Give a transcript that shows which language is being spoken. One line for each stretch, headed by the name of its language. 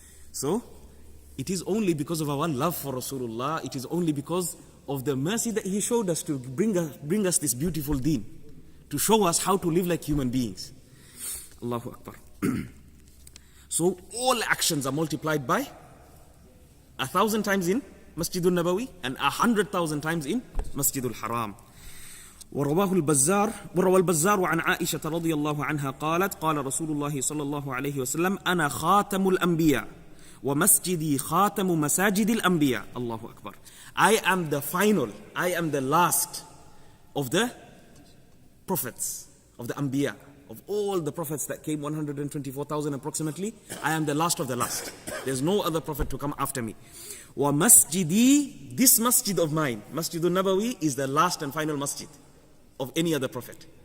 English: So, it is only because of our love for Rasulullah, it is only because of the mercy that he showed us to bring us this beautiful deen, to show us how to live like human beings. Allahu Akbar. So, all actions are multiplied by 1,000 times in Masjidul Nabawi and 100,000 times in Masjidul Haram.
Arabic: وروى البزار عن عائشة رضي الله عنها قالت قال رسول الله صلى الله عليه وسلم أنا خاتم الأنبياء ومسجدي خاتم مساجد الأنبياء.
English: Allahu Akbar. I am the final, I am the last of the prophets, of the Anbiya, of all the prophets that came, 124,000 approximately. I am the last of the last. There's no other prophet to come after me. Wa masjidi, this masjid of mine, Masjidul Nabawi, is the last and final masjid of any other prophet.